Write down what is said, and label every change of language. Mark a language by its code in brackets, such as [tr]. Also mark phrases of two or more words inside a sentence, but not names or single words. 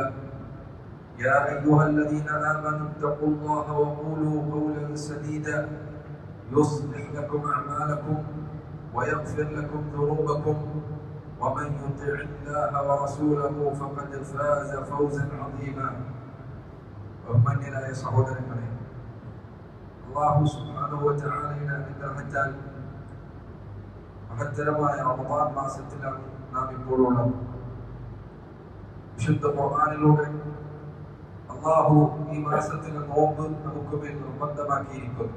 [ar] يا أيها الذين آمنوا اتقوا الله وقولوا قولا سديدا يصلح لكم أعمالكم ويغفر لكم ذنوبكم ومن يطع الله ورسوله فقد فاز فوزا عظيما. [ml] ബഹുമാന്യരായ സഹോദരങ്ങളെ, അല്ലാഹു [ar] سبحانه و تعالى [ml] അനുഗ്രഹത്താൽ മഹത്തരമായ റമദാൻ മാസത്തിലാണ് നാം ഇപ്പോൾ ഉള്ളത്. വിശുദ്ധ ഖുർആനിലൂടെ അല്ലാഹു ഈ മാസത്തിലെ നോമ്പ് നമുക്ക് മേൽ നിർബന്ധമാക്കിയിരിക്കുന്നു.